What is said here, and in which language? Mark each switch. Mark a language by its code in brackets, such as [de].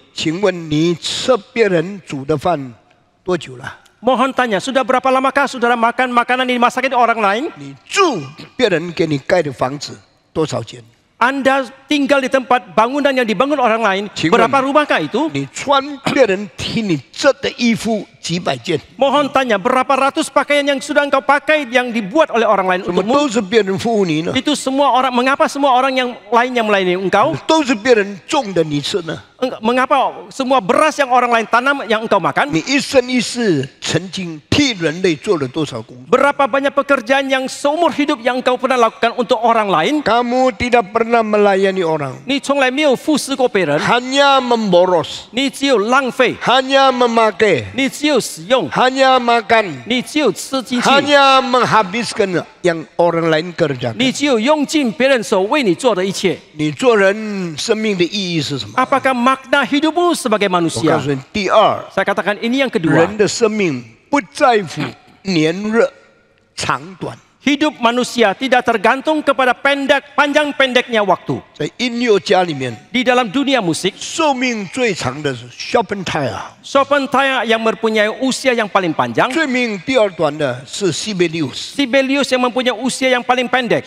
[zh] 请问你吃别人煮的饭多久了？ [id] Mohon tanya, sudah berapa lamakah saudara makan makanan yang dimasakin orang lain? [zh] 你住别人给你盖的房子多少钱？ [id] Anda tinggal di tempat bangunan yang dibangun orang lain. Cingwen. Berapa rumahkah itu? [zh] 你穿别人替你织的衣服几百件， [id] Mohon tanya, berapa ratus pakaian yang sudah engkau pakai yang dibuat oleh orang lain [zh] 怎么 [id] untukmu? [zh] 都是别人服务你呢？ [id] Itu semua orang, mengapa semua orang yang lain yang melayani engkau? [zh] 都是别人种的你吃呢？ [id] Mengapa semua beras yang orang lain tanam yang engkau makan? [zh] 你一生一世曾经替人类做了多少工作？ [id] Berapa banyak pekerjaan yang seumur hidup yang engkau pernah lakukan untuk orang lain? kamu tidak pernah melayani orang, [zh] 你从来没有服侍过别人， [id] hanya memboros, [zh] 你只有浪费， [id] hanya memakai, [zh] 你只有使用， [id] hanya makan, [zh] 你只有吃进去， [id] hanya menghabiskan yang orang lain kerjakan. [zh] 你只有用尽别人所为你做的一切。你做人生命的意义是什么？ [id] Apakah makna hidupmu sebagai [zh] 我告 [id] manusia? [zh] 诉你，第二， [id] Saya katakan ini yang kedua. [zh] 人的生命不在乎年日长短。 [id] Hidup manusia tidak tergantung kepada panjang pendeknya waktu. [zh] 在音乐家里面， [id] Di dalam dunia musik, [zh] 寿命最长的是 Chopin， [id] Chopin yang mempunyai usia yang paling panjang, [zh] 寿命第二短的是 Sibelius。 [id] Sibelius yang mempunyai usia yang paling pendek.